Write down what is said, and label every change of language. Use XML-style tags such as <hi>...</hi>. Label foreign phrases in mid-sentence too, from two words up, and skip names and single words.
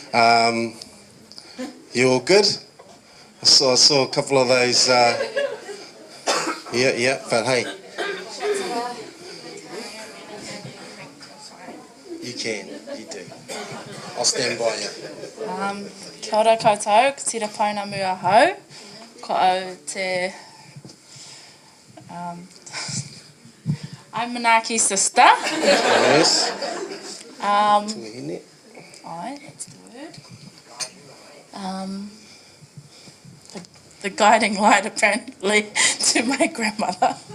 <en>You all good? I saw a couple of those. Yeah, but hey. You can, you do. I'll stand by you.</en> <mi>Kia ora koutou, ko tira Pounamu ahau. Ko au te...</mi> <en>I'm Manaaki's sister. Yes. Aye, that's the word. The guiding light apparently to my grandmother.</en>